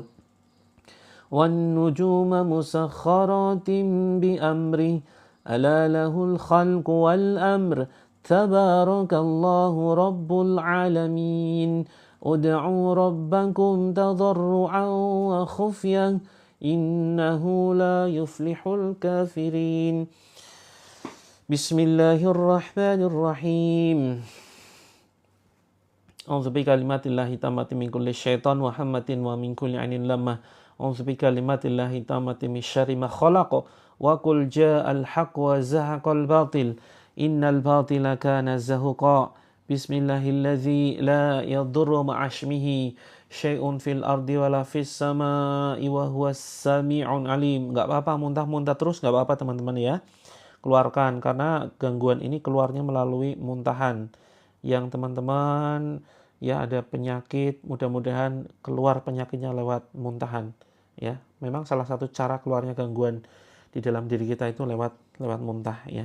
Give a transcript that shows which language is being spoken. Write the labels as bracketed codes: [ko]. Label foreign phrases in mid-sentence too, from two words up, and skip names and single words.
[ar] والنجوم مسخرات بأمره ألا له الخلق والأمر تبارك الله رب العالمين ادعوا ربكم تضرعا وخفيا إنه لا يفلح الكافرين بسم الله الرحمن الرحيم أعوذ بكلمات الله التامة من كل شيطان وهمة ومن كل عين لامة أعوذ بكلمات الله التامة من شر ما خلق وقل جاء الحق وزهق الباطل إن الباطل كان زهوقا بسم الله الذي لا يضر مع اسمه شيء في الأرض ولا في السماء وهو السميع العليم. [id] Gak apa-apa muntah-muntah terus, gak apa-apa teman-teman ya. Keluarkan, karena gangguan ini keluarnya melalui muntahan. Yang teman-teman ya ada penyakit, mudah-mudahan keluar penyakitnya lewat muntahan. Ya, memang salah satu cara keluarnya gangguan di dalam diri kita itu lewat muntah ya.